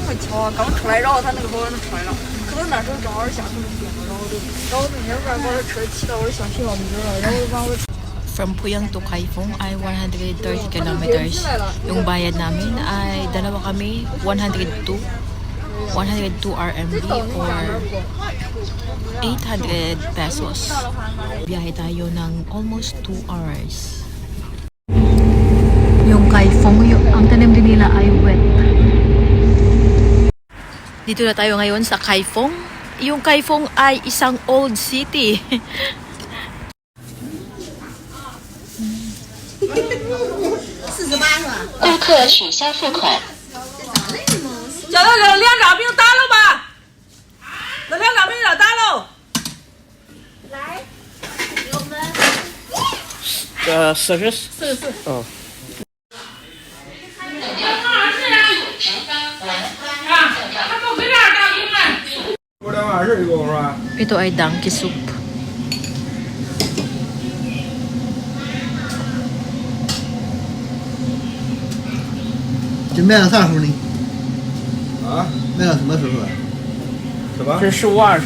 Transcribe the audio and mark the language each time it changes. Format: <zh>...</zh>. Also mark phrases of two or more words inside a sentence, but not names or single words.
<zh>哦，刚出来，然后他那个保安出来了，可能那时候正好下课点了，然后那天晚上把这车骑到我的小学校门口了，然后把我</zh> <en>From Puyang to Kaifeng ay 130 kilometers.</en> <tl>Yung bayad namin ay dalawa kami, 102 RMB or 800 pesos. Biyahe tayo ng</tl> <en>almost 2 hours.</en> <tl>Yung Kaifeng, ang tanim din nila ay wet. Dito na tayo ngayon sa Kaifeng. Yung Kaifeng ay isang</tl> <en>old city.</en> <zh>顾客取消付款。叫他两张饼打了吧，那两张饼要打了。 44。哦。 Ito ay</zh> <en>donkey soup.</en> <zh>这卖到啥时候呢？啊？卖到什么时候啊？什么？这15、20</zh>